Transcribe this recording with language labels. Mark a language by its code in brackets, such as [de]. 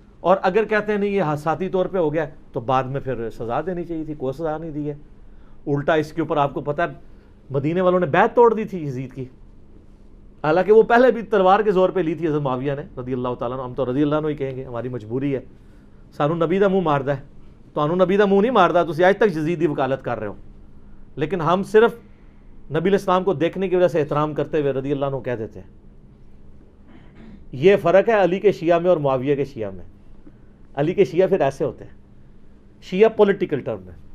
[ur] اور اگر کہتے ہیں نہیں یہ حادثاتی طور پہ ہو گیا تو بعد میں پھر سزا دینی چاہیے تھی، کوئی سزا نہیں دی ہے. الٹا اس کے اوپر آپ کو پتہ ہے مدینے والوں نے بیعت توڑ دی تھی یزید کی. حالانکہ وہ پہلے بھی تلوار کے زور پہ لی تھی حضرت معاویہ نے رضی اللہ تعالیٰ عنہ. ہم تو رضی اللہ عنہ ہی کہیں گے، ہماری مجبوری ہے. [pa] سانو نبی دا منہ ماردا ہے تو انو نبی دا منہ نہیں ماردا. تسی آج تک یزید دی وکالت کر رہے ہو. [ur] لیکن ہم صرف نبی علیہ السلام کو دیکھنے کی وجہ سے احترام کرتے ہوئے رضی اللہ عنہ کہہ دیتے ہیں. یہ فرق ہے علی کے شیعہ میں اور معاویہ کے شیعہ میں. علی کے شیعہ پھر ایسے ہوتے ہیں، شیعہ پولیٹیکل ٹرم میں.